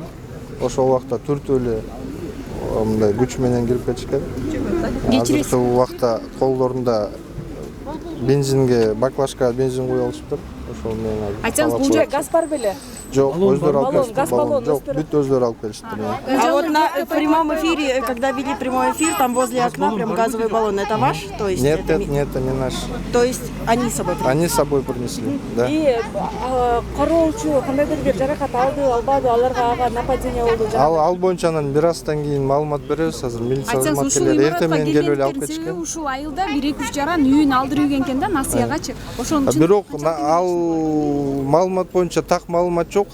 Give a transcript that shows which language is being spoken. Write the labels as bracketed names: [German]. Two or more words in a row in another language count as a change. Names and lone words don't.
[Kyrgyz] Ошол убакта төртөө эле мындай күч менен кирип кетишкен. Азыркы убакта колдорунда бензинге, баклажка бензин куюп алышыптыр. Ошол менен айтсаңыз, бул жерде газ бар беле? Жок, өздөрү алып Баллон, келишти. газ баллон Жок, өздөрү. бүт өздөрү алып келишти. [Russian] А вот на прямом эфире, когда вели прямой эфир, там возле окна прям газовый баллон. Это ваш? То есть Нет, это нет, это не наш. То есть они с собой принесли? Они с собой принесли, да. [Kyrgyz] И кароочу кандайдыр бир жаракат алды, албады, аларга ага нападение болду. Ал боюнча анан бир аздан кийин маалымат беребиз. Азыр милиция кызматкерлери эртең менен келип эле алып кетишкен. Ушул айылда 1-2 жаран үйүн алдырып ийген экен да Насиягачы. Ошонун үчүн Бирок ал маалымат боюнча так маалымат жок.